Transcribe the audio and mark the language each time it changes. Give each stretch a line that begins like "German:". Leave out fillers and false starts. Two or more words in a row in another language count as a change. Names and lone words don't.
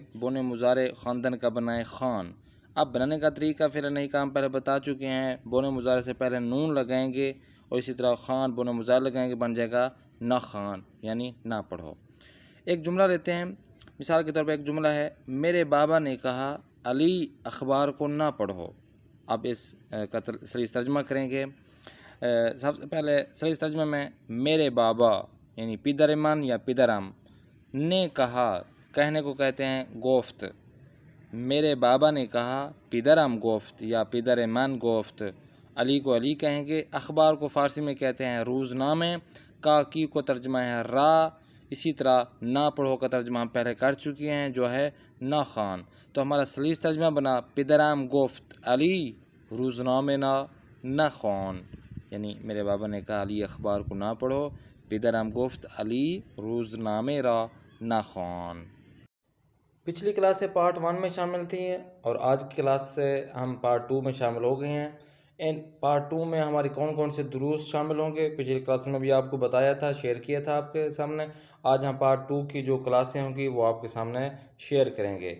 Urdu: بن مضارع خواندن کا بنائے خوان۔ اب بنانے کا طریقہ فعل نہی کا ہم پہلے بتا چکے ہیں، بن مضارع سے پہلے نون لگائیں گے اور اسی طرح خوان بن مضارع لگائیں گے، بن جائے گا
Persian: نہ خوان
Urdu: یعنی نہ پڑھو۔ ایک جملہ لیتے ہیں، مثال کے طور پر ایک جملہ ہے میرے بابا نے کہا علی اخبار کو نہ پڑھو۔ اب اس کا سلیس ترجمہ کریں گے۔ سب سے پہلے سلیس ترجمہ میں میرے بابا یعنی
Persian: پدر من
Urdu: یا پدرم، نے کہا، کہنے کو کہتے ہیں گفت۔ میرے بابا نے کہا
Persian: پدرم گفت
Urdu: یا
Persian: پدر من گفت۔
Urdu: علی کو علی کہیں گے۔ اخبار کو فارسی میں کہتے ہیں روزنامے۔ کا کی کو ترجمہ ہے را۔ اسی طرح نہ پڑھو کا ترجمہ ہم پہلے کر چکے ہیں جو ہے
Persian: نہ خوان۔
Urdu: تو ہمارا سلیس ترجمہ بنا
Persian: پدرم گفت علی روزنامے نہ خوان،
Urdu: یعنی میرے بابا نے کہا علی اخبار کو نہ پڑھو،
Persian: پدرم گفت علی روزنامے را نہ خوان۔
Urdu: پچھلی کلاس سے پارٹ 1 میں شامل تھی اور آج کی کلاس سے ہم پارٹ 2 میں شامل ہو گئے ہیں۔ ان پارٹ 2 میں ہماری کون کون سے دروس شامل ہوں گے پچھلی کلاس میں بھی آپ کو بتایا تھا، شیئر کیا تھا آپ کے سامنے۔ آج ہم پارٹ 2 کی جو کلاسیں ہوں گی وہ آپ کے سامنے شیئر کریں گے۔